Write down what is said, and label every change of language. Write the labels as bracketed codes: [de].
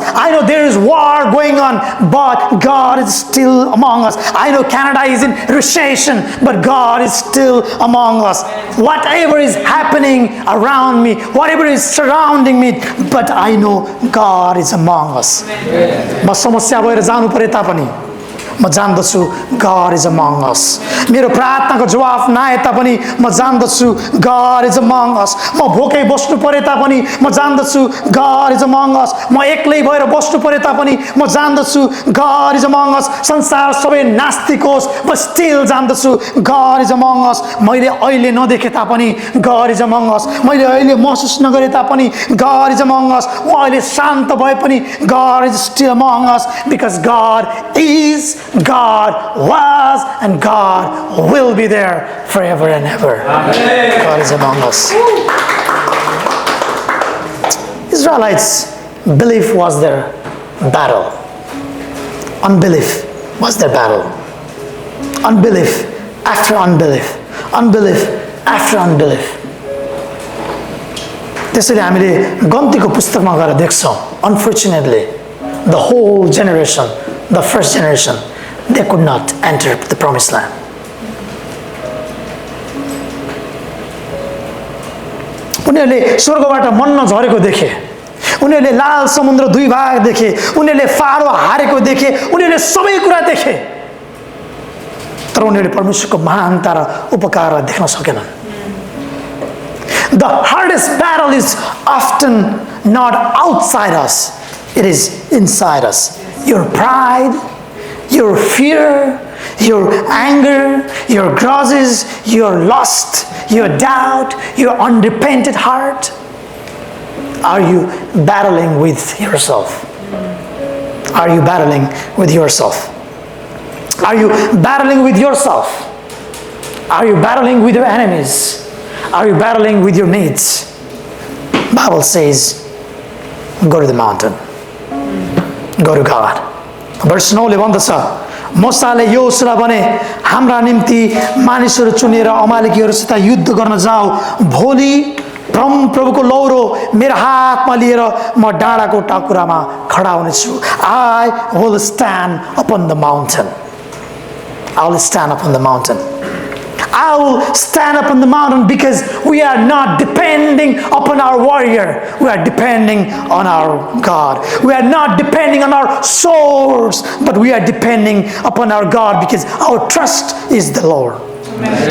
[en] I know there is war going on, but God is still among us. I know Canada is in recession, but God is still among us. Whatever is happening around me, whatever is surrounding me, but I know God is among us. [ne] म समस्या भएर जानु परे तापनि म जान्दछु [en] God is among us. [ne] मेरो प्रार्थनाको जवाफ नआए तापनि म जान्दछु [en] God is among us. [ne] म भोकै बस्नु परे तापनि म जान्दछु [en] God is among us. [ne] म एक्लै भएर बस्नु परे तापनि म जान्दछु [en] God is among us. [ne] संसार सबै नास्तिक होस् म स्टिल जान्दछु [en] God is among us. [ne] मैले अहिले नदेखे तापनि [en] God is among us. [ne] मैले अहिले महसुस नगरे तापनि God is among us. म अहिले शान्त भए पनि [en] God is still among us, because God is, God was, and God will be there forever and ever. Amen. God is among us. Israelites' belief was their battle. Unbelief was their battle. Unbelief after unbelief. Unbelief after unbelief. [ne] त्यसैले हामीले गन्तीको पुस्तकमा गएर देख्छौँ, [en] unfortunately, the whole generation, the first generation, they could not enter the promised land. [ne] उनीहरूले स्वर्गबाट मन्ना झरेको देखे, उनीहरूले लाल समुद्र दुई भाग देखे, उनीहरूले फारो हारेको देखे, उनीहरूले सबै कुरा देखे, तर उनीहरूले परमेश्वरको महानता र उपकार देख्न सकेनन्. [en] The hardest battle is often not outside us, it is inside us. Your pride, your fear, your anger, your grudges, your lust, your doubt, your unrepented heart. Are you battling with yourself? Are you battling with yourself? Are you battling with yourself? Are you battling with your enemies? Are you battling with your needs? Bible says, go to the mountain. Go to God. [ne] Verse 9 ले भन्दछ, मोसाले योसुवा भने हाम्रा निम्ति मानिसहरू चुनेर अमालेकीहरूसित युद्ध गर्न जाऊ. भोलि प्रभुको लौरो मेरो हातमा लिएर म डाँडाको टाकुरामा खडा हुनेछु. [en] I will stand upon the mountain. I will stand upon the mountain. I will stand up on the mountain, because we are not depending upon our warrior. We are depending on our God. We are not depending on our swords, but we are depending upon our God, because our trust is the Lord. Amen.